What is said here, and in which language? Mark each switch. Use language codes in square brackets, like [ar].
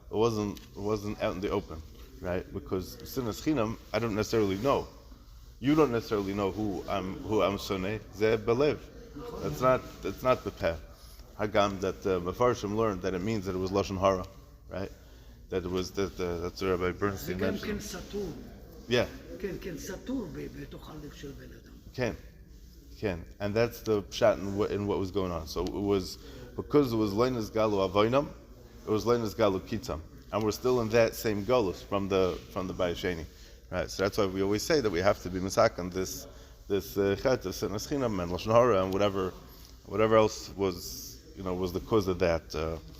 [en] It wasn't out in the open, right? Because Sinas Chinam, I don't necessarily know. You don't necessarily know who I'm Sonei. Zeh Belev. That's not the path. Hagam that Mefarshim learned that it means that it was Lashon Hara, right? That it was that's what Rabbi Bernstein [he] זה גם [en] mentioned. [he] כן סתור. Yeah. כן, כן, סתור בתוך הלב של בן אדם. Ken. [en] And that's the pshat in what was going on. So it was because it was Leinas Galu Avoinam, it was Leinas Galu Kitzam. And we're still in that same Golus from the Bayis Sheni. Right? So that's why we always say that we have to be misakan this chet of Sinas Chinam and Lashon Hara and whatever else was the cause of that.